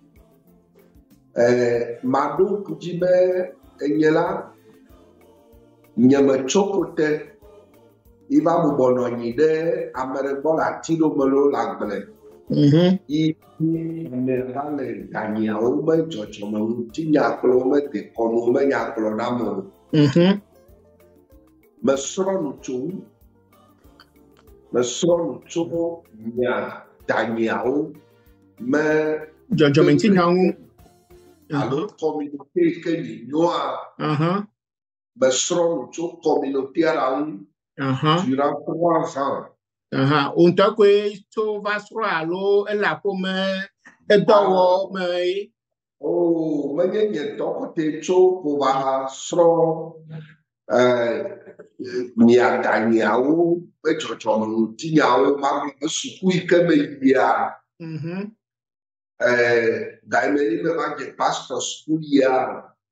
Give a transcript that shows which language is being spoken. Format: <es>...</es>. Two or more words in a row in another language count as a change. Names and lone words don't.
<ee>maɖo ŋkudzi be enye la nye metso kote yi va bɔbɔnɔ anyi ɖe ame ɖe gbɔ le ati ɖo me lo le agble yi ne va le ganyiawo me dzɔdzɔme ŋuti nya kplɔ me dekɔnu me nya kplɔ na me o mesrɔ̃ nu tso nya danyiawo me dzɔdzɔme ŋuti nyawo alo communauté ke li nyoa mesrɔ̃ nu tso communauté la ŋu</ee> <fr>durant 3 ans.</fr> <ee>O ŋutɔ koe tso va srɔ̃ alo ele aƒome edɔ wɔ me? O menye nye ŋutɔ kote tso ko va srɔ̃ miadanyiawo ƒe dzɔdzɔme ŋuti nyawo ma suku yi ke me yia daime yi me va dze</ee> <en>pastor school</en> <ee>ya</ee>